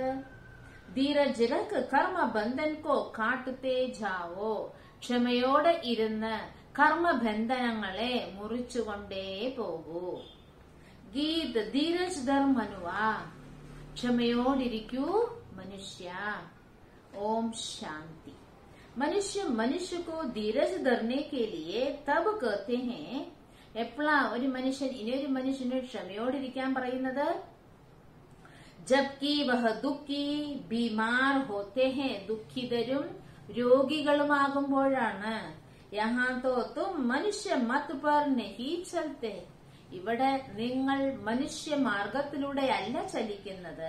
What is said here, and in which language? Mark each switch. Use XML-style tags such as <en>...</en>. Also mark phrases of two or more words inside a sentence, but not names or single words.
<hi>धीरज रख कर्म बंधन को काटते जाओ,</hi> <ml>ക്ഷമയോടെ ഇരുന്ന് കർമ്മബന്ധനങ്ങളെ മുറിച്ചുകൊണ്ടേ പോകൂ.</ml> <hi>गीत धीरज धर मनुवा,</hi> <ml>ക്ഷമയോടിരിക്കൂ മനുഷ്യ.</ml> <hi>ओम शांति। मनुष्य को धीरज धरने के लिए तब कहते हैं,</hi> <ml>എപ്പോഴാ ഒരു മനുഷ്യൻ ഇനിയൊരു മനുഷ്യന് ക്ഷമയോടിരിക്കാൻ പറയുന്നത്?</ml> <hi>जबकि वह दुःखी बीमार होते हैं, ദുഃഖിതരും രോഗികളുമാകുമ്പോഴാണ്. यहाँ तो तुम मनुष्य मत पर नहीं चलते,</hi> <ml>ഇവിടെ നിങ്ങൾ മനുഷ്യ മാർഗത്തിലൂടെയല്ല ചലിക്കുന്നത്.</ml>